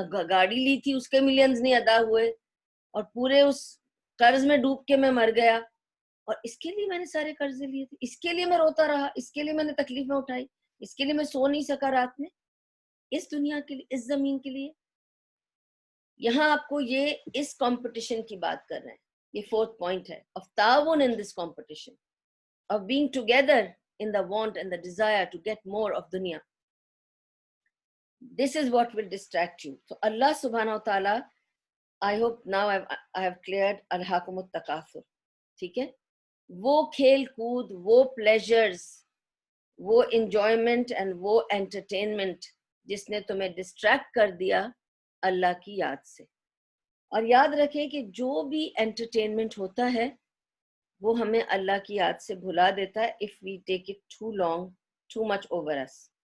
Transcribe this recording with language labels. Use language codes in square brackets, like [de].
[ur] گاڑی لی تھی اس کے ملینز نہیں ادا ہوئے, اور پورے اس قرض میں ڈوب کے میں مر گیا. اور اس کے لیے میں نے سارے قرضے لیے تھے, اس کے لیے میں روتا رہا, اس کے لیے میں نے تکلیفیں اٹھائی, اس کے لیے میں سو نہیں سکا رات میں, اس دنیا کے لیے, اس زمین کے لیے. یہاں آپ کو یہ اس کمپٹیشن کی بات کر رہے ہیں, یہ 4th پوائنٹ ہے, [en] of تعاون in this competition, of being together in the want and the desire to get more of dunya. This is what will distract you. So Allah subhanahu wa ta'ala, I hope now I have cleared alhaakum التکاثر. [ur] ٹھیک ہے, وہ کھیل کود, وہ pleasures, وہ enjoyment and وہ entertainment جس نے تمہیں ڈسٹریکٹ کر دیا اللہ کی یاد سے. اور یاد رکھیں کہ جو بھی انٹرٹینمنٹ ہوتا ہے وہ ہمیں اللہ کی یاد سے بھلا دیتا ہے [en] if we take it too long, too much over us.